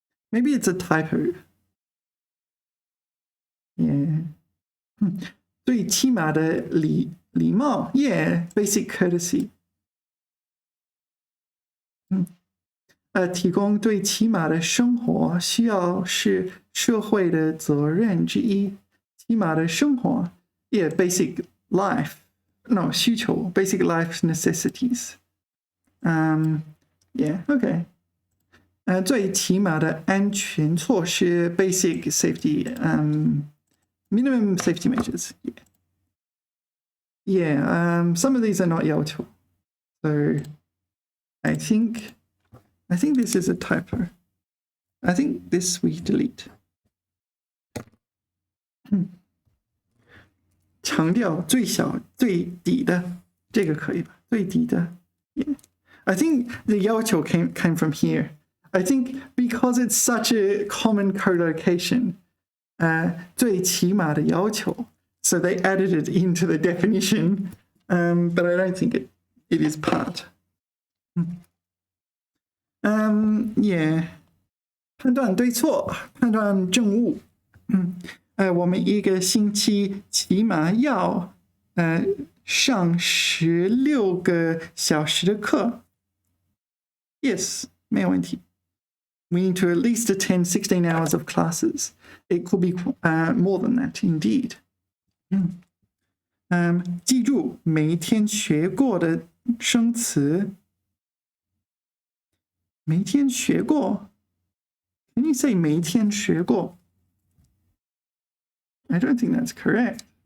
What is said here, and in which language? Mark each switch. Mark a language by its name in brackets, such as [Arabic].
[English] Maybe it's a typo. Yeah. [Chinese] 最起码的礼貌 [English] Yeah, basic courtesy. [Chinese] 提供最起码的生活需要是社会的责任之一。起码的生活 [English] Yeah, basic life. No, 需求 basic life necessities. Yeah, okay. [Chinese] 最起码的安全措施 [English] basic safety, minimum safety measures. Yeah, some of these are not 要求. So I think this is a typo. I think this we delete. [Chinese] 强调最小最低的，这个可以吧？最低的。Yeah. [English] I think the 要求 came from here. I think because it's such a common collocation, 最起码的要求, so they added it into the definition, but I don't think it is part. [Chinese] Yeah. 判断对错，判断正误。我们一个星期起码要上16个小时的课。 Yes, 没有问题。 [English] We need to at least attend 16 hours of classes. It could be more than that, indeed. [Chinese] 记住每天学过的生词。每天学过 [English] Can you say 每天学过 I don't think that's correct.